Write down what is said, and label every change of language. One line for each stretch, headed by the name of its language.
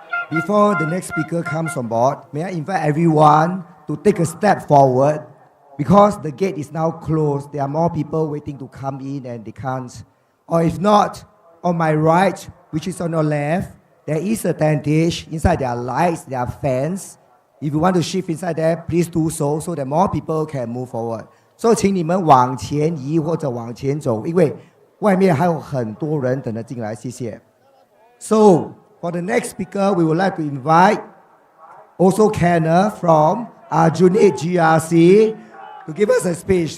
English: Before the next speaker comes on board, may I invite everyone to take a step forward because the gate is now closed. There are more people waiting to come in and they can't. Or if not, on my right, which is on your left, there is a tentage. Inside there are lights, there are fans. If you want to shift inside there, please do so that more people can move forward. So
Chinese: 请你们往前移或者往前走，因为外面还有很多人等着进来，谢谢。
English: So, for the next speaker, we would like to invite also Kenner from Aljunied GRC to give us a speech.